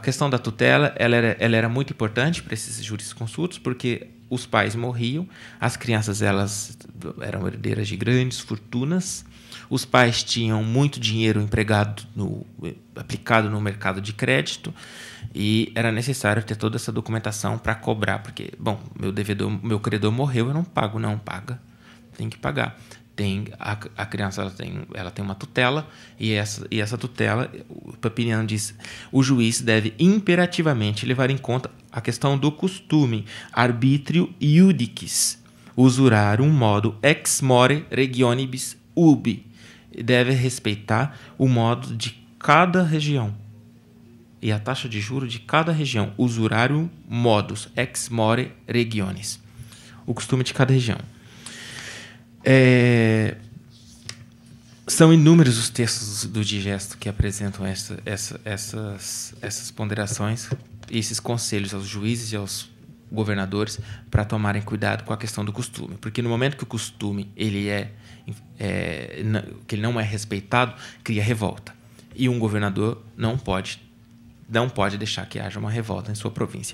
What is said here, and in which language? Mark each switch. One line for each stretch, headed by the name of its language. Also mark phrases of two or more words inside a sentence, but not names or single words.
Portuguese: questão da tutela ela era muito importante para esses jurisconsultos, porque os pais morriam, as crianças elas eram herdeiras de grandes fortunas, os pais tinham muito dinheiro aplicado no mercado de crédito e era necessário ter toda essa documentação para cobrar, porque, bom, meu credor morreu, eu não pago, não paga, tem que pagar. A criança ela tem uma tutela e essa tutela, o Papiniano diz, o juiz deve imperativamente levar em conta a questão do costume,
Latin: arbitrio iudicis, usurarum modo ex more regionibus ubi,
Portuguese: deve respeitar o modo de cada região e a taxa de juros de cada região,
Latin: usurarium modus ex more regionis,
Portuguese: o costume de cada região. São inúmeros os textos do Digesto que apresentam essas ponderações, esses conselhos aos juízes e aos governadores para tomarem cuidado com a questão do costume, porque no momento que o costume que ele não é respeitado, cria revolta, e um governador não pode deixar que haja uma revolta em sua província.